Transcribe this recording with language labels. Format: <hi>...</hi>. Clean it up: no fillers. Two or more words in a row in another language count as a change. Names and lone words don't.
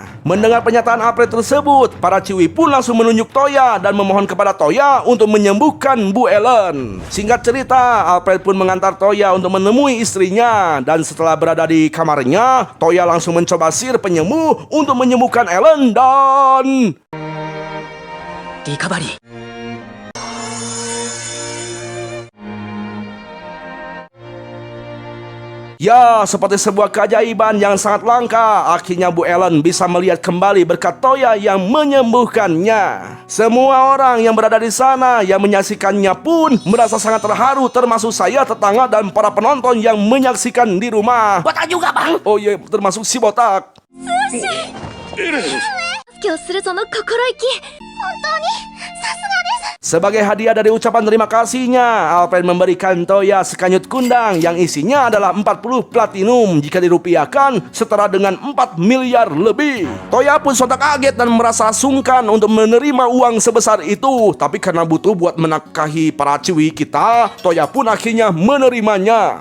<id>Mendengar pernyataan Alfred tersebut, para Ciwi pun langsung menunjuk Toya dan memohon kepada Toya untuk menyembuhkan Bu Ellen. Singkat cerita, Alfred pun mengantar Toya untuk menemui istrinya, dan setelah berada di kamarnya, Toya langsung mencoba sihir penyembuh untuk menyembuhkan Ellen dan...</id> <ja>リカバリー。</ja> <id>Ya, seperti sebuah keajaiban yang sangat langka, akhirnya Bu Ellen bisa melihat kembali berkat Toya yang menyembuhkannya. Semua orang yang berada di sana yang menyaksikannya pun merasa sangat terharu, termasuk saya, tetangga, dan para penonton yang menyaksikan di rumah. Botak juga, Bang. Oh iya, termasuk si botak.</id> <ja>今日するその心意気本当にさすがです</ja> <id>Sebagai hadiah dari ucapan terima kasihnya, Alfred memberikan Toya sekanyut kundang yang isinya adalah 40 platinum jika dirupiahkan setara dengan 4 miliar lebih. Toya pun sontak kaget dan merasa sungkan untuk menerima uang sebesar itu, tapi karena butuh buat menafkahi para Ciwi kita, Toya pun akhirnya menerimanya.</id>